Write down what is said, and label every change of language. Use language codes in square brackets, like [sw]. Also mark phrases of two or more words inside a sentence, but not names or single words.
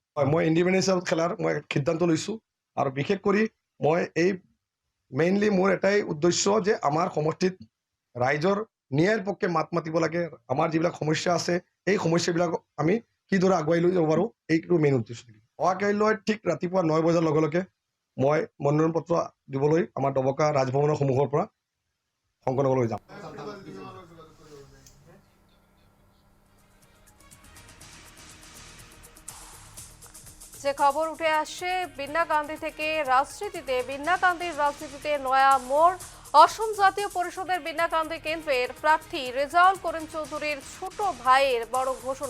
[as] হয়, মই ইণ্ডিপেণ্ডেন্স হিচাপত খেলাৰ মই সিদ্ধান্ত লৈছোঁ। আৰু বিশেষ কৰি মই এই মেইনলি মোৰ এটাই উদ্দেশ্য যে আমাৰ সমষ্টিত ৰাইজৰ ন্যায়ৰ পক্ষে মাত মাতিব লাগে। আমাৰ যিবিলাক সমস্যা আছে এই সমস্যাবিলাক আমি কিদৰে আগুৱাই লৈ যাব পাৰোঁ, এইটো মেইন উদ্দেশ্য। অহাকাইলৈ ঠিক ৰাতিপুৱা 9 বজাৰ লগে লগে মই মনোনয়ন পত্ৰ দিবলৈ আমাৰ দবকা ৰাজভৱনৰ সন্মুখৰ পৰা সংকলনলৈ যাম। [bn] যে খবর উঠে আসছে বিন্নাকান্দি থেকে, বিন্নাকান্দির রাজনীতিতে নয়া মোড়। অসম জাতীয় পরিষদের বিন্নাকান্দি কেন্দ্রের প্রার্থী রেজাউল করিম চৌধুরীর ছোট ভাইয়ের বড় ঘোষণা।